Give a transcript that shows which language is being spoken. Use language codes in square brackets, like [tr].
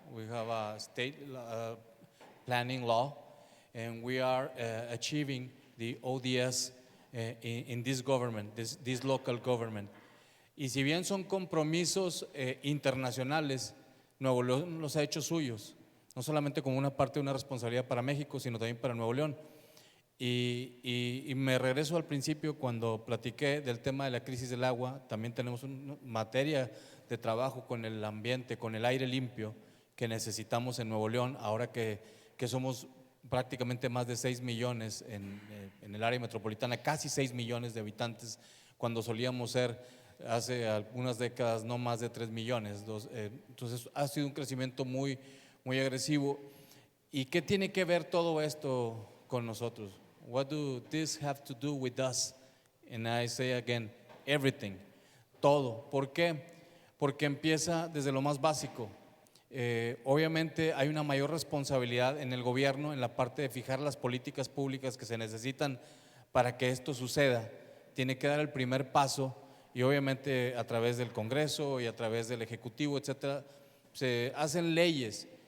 [en] We have a state planning law, and we are achieving the ODS in this government, this local government. [es] Y si bien son compromisos internacionales, Nuevo León los ha hecho suyos, no solamente como una parte de una responsabilidad para México, sino también para Nuevo León. Y me regreso al principio cuando platiqué del tema de la crisis del agua. También tenemos una materia de trabajo con el ambiente, con el aire limpio que necesitamos en Nuevo León, ahora que somos prácticamente más de 6 millones en el área metropolitana, casi 6 millones de habitantes, cuando solíamos ser hace algunas décadas no más de 3 millones. Entonces ha sido un crecimiento muy, muy agresivo. ¿Y qué tiene que ver todo esto con nosotros? [en] What do this have to do with us? And I say again, everything, [es] todo. ¿Por qué? Porque empieza desde lo más básico. Obviamente hay una mayor responsabilidad en el gobierno en la parte de fijar las políticas públicas que se necesitan para que esto suceda. Tiene que dar el primer paso y obviamente a través del Congreso y a través del Ejecutivo, etcétera, se hacen leyes.